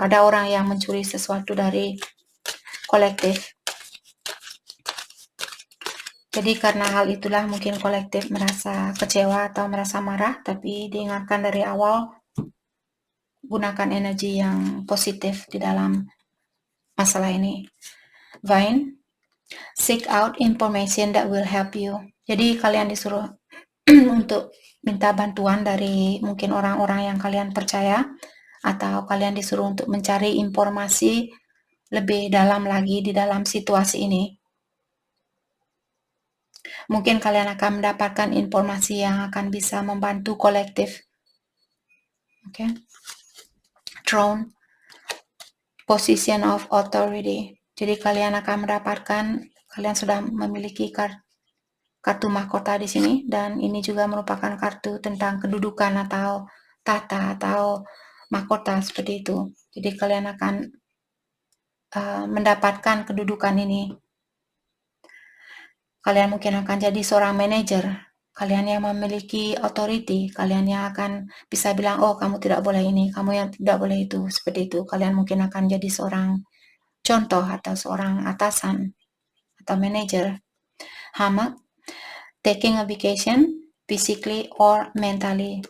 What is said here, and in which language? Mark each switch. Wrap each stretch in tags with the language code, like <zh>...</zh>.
<id>Ada orang yang mencuri sesuatu dari kolektif. Jadi karena hal itulah mungkin kolektif merasa kecewa atau merasa marah, tapi diingatkan dari awal, gunakan energi yang positif di dalam masalah ini.</id> <en>Vine, seek out information that will help you.</en> <id>Jadi kalian disuruh untuk minta bantuan dari mungkin orang-orang yang kalian percaya, atau kalian disuruh untuk mencari informasi lebih dalam lagi di dalam situasi ini. Mungkin kalian akan mendapatkan informasi yang akan bisa membantu kolektif. Oke.</id> <en>Throne, position of authority.</en> <id>Jadi kalian akan mendapatkan, kalian sudah memiliki kartu mahkota di sini, dan ini juga merupakan kartu tentang kedudukan atau tata atau mahkota seperti itu. Jadi kalian akan mendapatkan kedudukan ini. Kalian mungkin akan jadi seorang manajer, kalian yang memiliki authority, kalian yang akan bisa bilang, oh kamu tidak boleh ini, kamu yang tidak boleh itu, seperti itu. Kalian mungkin akan jadi seorang contoh atau seorang atasan atau manajer.</id> <en>Hammer, taking a vacation, physically or mentally.</en>